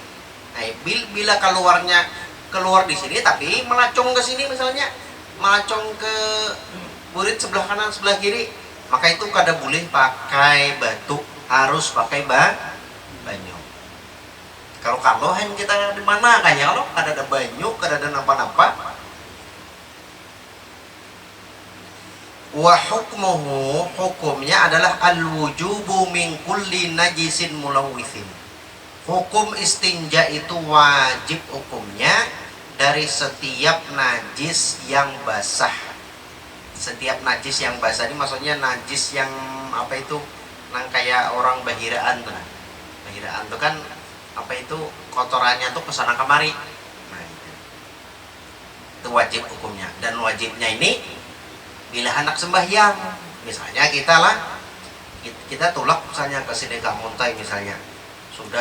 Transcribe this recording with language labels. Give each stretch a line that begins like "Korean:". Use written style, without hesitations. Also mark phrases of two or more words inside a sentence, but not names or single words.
Banjar: Nah, bila keluar di sini tapi melacong ke sini, misalnya melacong ke burit sebelah kanan sebelah kiri, maka itu kada boleh pakai batu, harus pakai Kalau kita di mana kayaknya kalau kada ada banyu, kada ada napa-napa.
Arabic: وحكمه,
Indonesian: hukumnya adalah
Arabic: الوجوب من كل نجس ملوث.
Indonesian: Hukum istinja itu wajib hukumnya dari setiap najis yang basah.
Banjar: Setiap najis yang basah ini maksudnya najis yang apa itu, nang kayak orang bahiraan tuh. Bahiraan tuh kan apa itu, kotorannya tuh kesana kemari. Nah, itu wajib hukumnya. Dan wajibnya ini bila hendak sembahyang, misalnya kita tulak misalnya ke sini Muntai misalnya, sudah